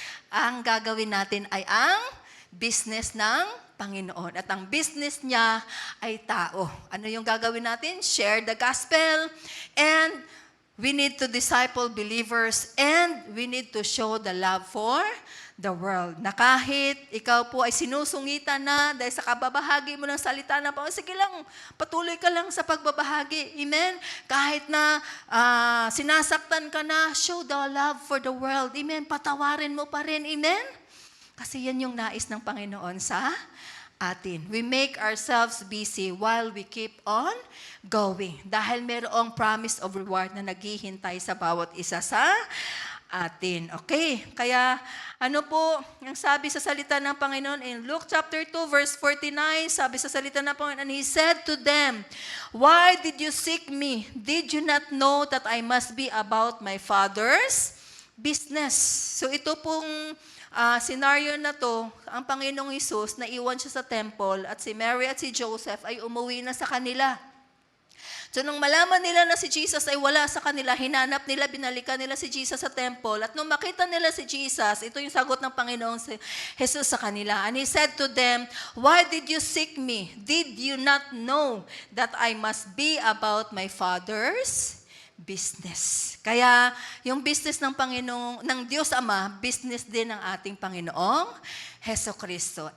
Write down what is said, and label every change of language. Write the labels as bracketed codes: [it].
[tl] Ang gagawin natin ay ang business ng Panginoon. At ang business niya ay tao. Ano yung gagawin natin? [en] Share the gospel, and we need to disciple believers, and we need to show the love for the world. [tl] Na kahit ikaw po ay sinusungitan na dahil sa kababahagi mo ng salita ng Panginoon, sige lang, patuloy ka lang sa pagbabahagi. Amen? Kahit na sinasaktan ka na, [en] show the love for the world. [tl] Amen? Patawarin mo pa rin. Amen? Kasi yan yung nais ng Panginoon sa atin. [en] We make ourselves busy while we keep on going. [tl] Dahil mayroong promise of reward na naghihintay sa bawat isa sa atin. Okay? Kaya ano po ang sabi sa salita ng Panginoon in Luke chapter 2 verse 49, sabi sa salita ng Panginoon, [en] and He said to them, "Why did you seek me? Did you not know that I must be about my Father's business?" [tl] So ito pong scenario na to, ang Panginoong Hesus, naiwan siya sa temple at si Mary at si Joseph ay umuwi na sa kanila. So nung malaman nila na si Jesus ay wala sa kanila, hinanap nila, binalikan nila si Jesus sa temple. At nung makita nila si Jesus, ito yung sagot ng Panginoong Jesus sa kanila. [en] And He said to them, "Why did you seek me? Did you not know that I must be about my Father's business?" [tl] Kaya yung business ng Panginoong, ng Diyos Ama, business din ng ating Panginoong Hesukristo.